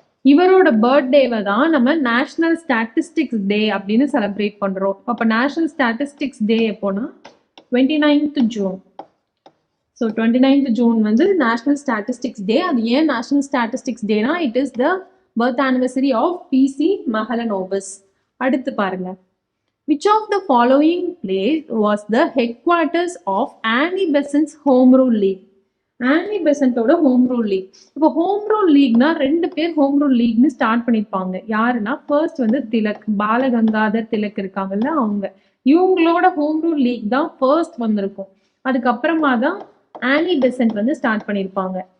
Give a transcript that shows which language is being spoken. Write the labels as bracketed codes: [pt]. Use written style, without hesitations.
[ta] இவரோட பர்த்டேவை தான் நம்ம நேஷனல் ஸ்டாட்டிஸ்டிக்ஸ் டே அப்படின்னு செலிப்ரேட் பண்றோம். அப்போ நேஷனல் ஸ்டாட்டிஸ்டிக்ஸ் டே எப்போனா 29th June. So 29th June வந்து நேஷனல் ஸ்டாட்டிஸ்டிக்ஸ் டே. அது ஏன் national statistics டேனா [en] It is the birth anniversary of P C Mahalanobis. [ta] அடுத்து பாருங்க. [en] Which of the following place was the headquarters of Annie Besant's Home Rule League? [ta] Aani பெசன்ட்டோட home rule league. இப்போ home rule லீக்னா 2 பேர் home rule லீக்னு start பண்ணியிருப்பாங்க. யாருன்னா first வந்து திலக், பாலகங்காதர் திலக் இருக்காங்கல்ல அவங்க. இவங்களோட ஹோம் ரூல் லீக் தான் ஃபர்ஸ்ட் வந்திருக்கும். அதுக்கப்புறமா தான் ஆனி பெசன்ட் வந்து ஸ்டார்ட் பண்ணியிருப்பாங்க.